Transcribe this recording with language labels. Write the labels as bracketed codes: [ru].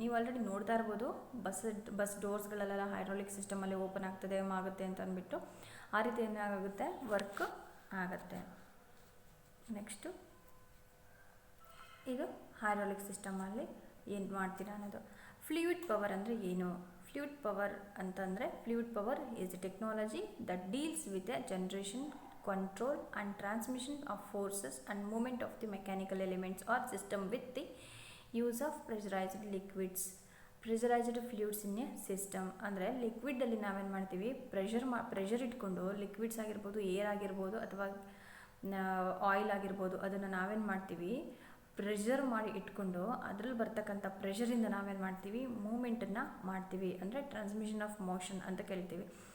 [kn] ನೀವು ಆಲ್ರೆಡಿ ನೋಡ್ತಾ ಇರ್ಬೋದು, ಬಸ್ ಡೋರ್ಸ್ಗಳೆಲ್ಲ ಹೈಡ್ರಾಲಿಕ್ ಸಿಸ್ಟಮಲ್ಲಿ ಓಪನ್ ಆಗ್ತದೆ ಆಗುತ್ತೆ ಅಂತ ಅಂದ್ಬಿಟ್ಟು, ಆ ರೀತಿ ಏನಾಗುತ್ತೆ, ವರ್ಕ್ ಆಗುತ್ತೆ. ನೆಕ್ಸ್ಟು ಇದು ಹೈಡ್ರಾಲಿಕ್ ಸಿಸ್ಟಮಲ್ಲಿ ಏನು ಮಾಡ್ತೀರಾ ಅನ್ನೋದು. ಫ್ಲೂಯಿಡ್ ಪವರ್ ಅಂದರೆ ಏನು? ಫ್ಲೂಯಿಡ್ ಪವರ್ ಅಂತಂದರೆ, [en] Fluid power is a technology that deals with a generation, control and transmission of forces and movement of the mechanical elements or system with the use of pressurized liquids. Pressurized fluids in a system [kn] ಅಂದರೆ, ಲಿಕ್ವಿಡಲ್ಲಿ ನಾವೇನು ಮಾಡ್ತೀವಿ, pressure ಇಟ್ಕೊಂಡು liquids ಆಗಿರ್ಬೋದು, air ಆಗಿರ್ಬೋದು ಅಥವಾ oil ಆಗಿರ್ಬೋದು, ಅದನ್ನು ನಾವೇನು ಮಾಡ್ತೀವಿ, ಪ್ರೆಷರ್ ಮಾಡಿ ಇಟ್ಕೊಂಡು ಅದರಲ್ಲಿ ಬರ್ತಕ್ಕಂಥ ಪ್ರೆಷರಿಂದ ನಾವೇನು ಮಾಡ್ತೀವಿ, ಮೂಮೆಂಟನ್ನು ಮಾಡ್ತೀವಿ, ಅಂದರೆ [en] transmission of motion [kn] ಅಂತ ಕರಿತೀವಿ.